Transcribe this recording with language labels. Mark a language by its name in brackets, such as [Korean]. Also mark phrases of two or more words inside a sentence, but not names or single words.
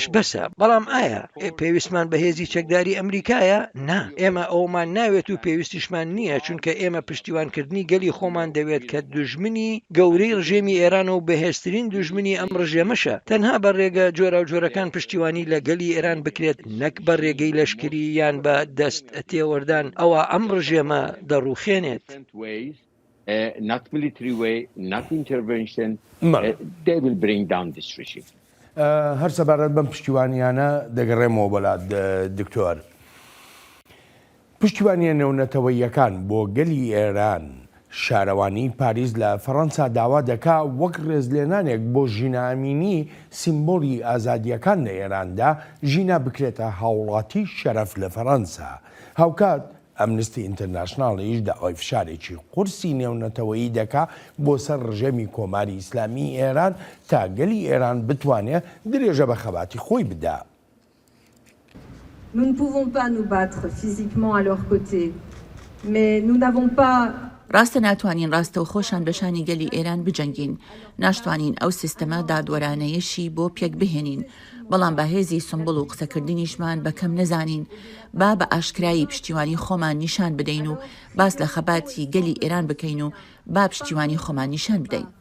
[Central Kurdish] بەسە بەڵام ئایا پێویستمان بەهێزی چەکداری ئەمریکایە نا ئێمە ئەومان ناوێت و پێویستیشمان نییە چونکە ئێمە پشتیوانکردنی گەلی خۆمان دەوێت کە دژمنی گەورەی ڕژێمی ئێران و بەهێزترین دژمنی ئەم ڕژێمەشە تەنها بە ڕێگە جۆرە و جۆرەکان پشتیوانی لە گەلی ئێران بکرێت نەک بە ڕێگەی لەشکری یان بە دەست تێوەردان ئەوە ئەم ڕژێمە دەڕوخێنێت. [English] Not military way, not intervention, they will bring down this regime. [Central Kurdish] هەر سەبارەت بەم پشتیوانیانە دەگەڕێمەوە بەلات دکتۆر. پشتیوانیە نێونەتەوەیەکان بۆ گەلی ئێران شارەوانی پاریس لە فەڕەنسا داوا دەکا وەک ڕێزلێنانێک بۆ ژینە ئەمینی سیمبۆلی ئازادیەکان لە ئێراندا ژینە بکرێتە هاوڵاتی شەرەف لە فەڕەنسا. هاوکات ئەمنستی ئینتەرناشناڵیش داوای فشارێکی قورسی نێونەتەوەیی دەکا بۆ سەر ڕژێمی کۆماری ئیسلامی ئێران تا گەلی ئێران بتوانێت درێژە بە خەباتی خۆی بدا. [French] Nous ne pouvons pas nous battre physiquement à leur côté, mais nous n'avons pas [Central Kurdish] ڕاستە ناتوانین ڕاستە و خۆشان بەشانی گەلی ئێران بجەنگین، ناشتوانین ئەو سیستەمە دادوەرانەیەشی بۆ پێک بهێنین، بەڵام بەهێزی سمبڵ و قسەکردنیشمان بەکەم نەزانین، با بە ئاشکرایی پشتیوانی خۆمان نیشان بدەین و باس لە خەباتی گەلی ئێران بکەین و با پشتیوانی خۆمان نیشان بدەین.